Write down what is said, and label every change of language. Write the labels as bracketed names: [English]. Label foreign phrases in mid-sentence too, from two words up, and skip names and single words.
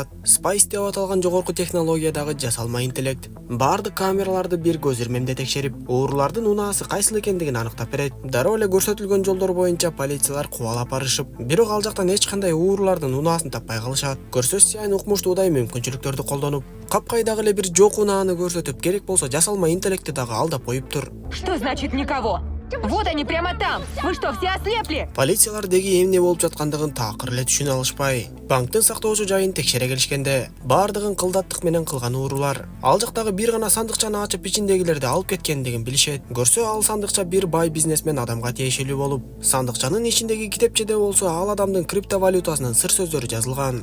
[Kyrgyz] Spice деп аталган жогорку технологиядагы жасалма интеллект бардык камераларды бир көз ирмемде текшерип, уурулардын унаасы кайсыл экендигин аныктап берет. Дароо эле көрсөтүлгөн жолдор боюнча полициялар кубалап барышып, бирок ал жактан эч кандай уурулардын унаасын таппай калышат. Көрсө Сиан укмуштуудай мүмкүнчүлүктөрдү колдонуп, капкайдагы эле бир жок унааны көрсөтүп, керек болсо жасалма интеллектти дагы алдап коюптур. [Russian] Что значит никого? Вот они прямо там! Вы что, все ослепли? [Kyrgyz] Полициялар деги эмне болуп жаткандыгын такыр эле түшүнө алышпай, банктын сактоочу жайын текшере келишкенде, бардыгын кылдаттык менен кылган уурулар ал жактагы бир гана сандыкчаны ачып ичиндегилерди алып кеткендигин билишет. Көрсө ал сандыкча бир бай бизнесмен адамга тиешелүү болуп, сандыкчанын ичиндеги китепчеде болсо ал адамдын криптовалютасынын сыр сөздөрү жазылган.